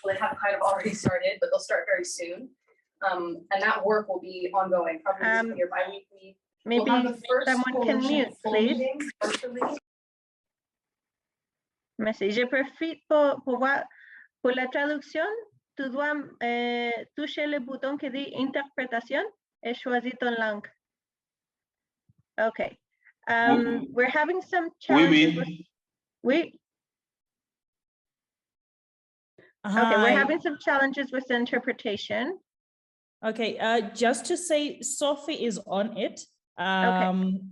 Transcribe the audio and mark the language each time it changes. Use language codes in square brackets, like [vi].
[en] Well, they have kind of already started, but they'll start very soon. And that work will be ongoing, probably here bi-weekly. Maybe someone can mute, please. [fr] Merci. Je profite pour la traduction. Tu dois toucher le bouton qui dit interprétation et choisir ton langue. [en] Okay. We're having some challenges. Okay, we're having some challenges with interpretation. Okay, just to say, Sophie is on it. Okay.